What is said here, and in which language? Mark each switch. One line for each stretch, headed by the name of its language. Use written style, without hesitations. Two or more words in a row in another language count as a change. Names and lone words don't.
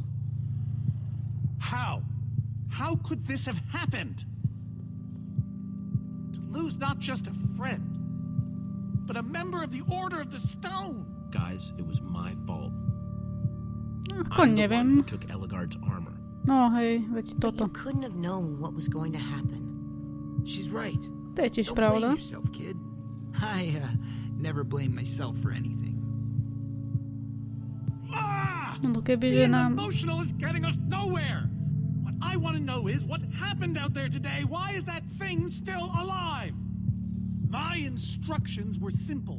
English: How? How could this have happened? To lose not just a friend, but a member of the Order of the Stone. Guys, it was my fault.
Slovak: Ako
English: I'm the one
Slovak: neviem.
English: who took Eligard's armor.
Slovak: No hej, veď
English: But
Slovak: toto.
English: you couldn't have known what was going to happen. She's right.
Slovak: To je tiež
English: Don't blame
Slovak: pravda.
English: yourself, kid. I never blame myself for anything.
Slovak: No kebyže
English: Being
Slovak: nám...
English: emotional is getting us nowhere. What I want to know is what happened out there today. Why is that thing still alive? My instructions were simple.